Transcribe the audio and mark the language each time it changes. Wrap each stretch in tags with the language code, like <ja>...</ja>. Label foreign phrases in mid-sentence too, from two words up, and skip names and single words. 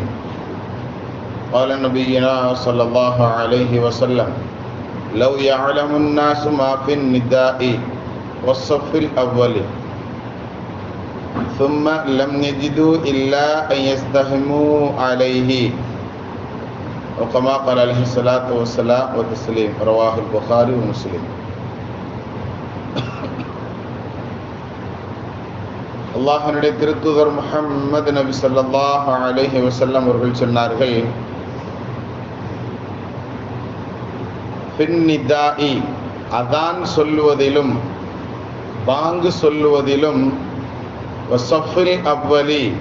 <ar>قال نبينا صلى الله عليه وسلم: لو يعلم الناس ما في النداء والصف الأول ثم لم يجدوا إلا أن يستهموا عليه، وكما قال عليه الصلاة والسلام والتسليم. رواه البخاري ومسلم.</ar> <ta>அல்லாஹ்வுடைய திருத்தூதர் முஹம்மது நபி</ta> <ar>صلى الله عليه وسلم</ar> <ta>அவர்கள் சொன்னார்கள், பின்னிதாஇ அதான் சொல்லுவதிலும் பாங்கு சொல்லுவதிலும்</ta> <ar>والصف الأول</ar>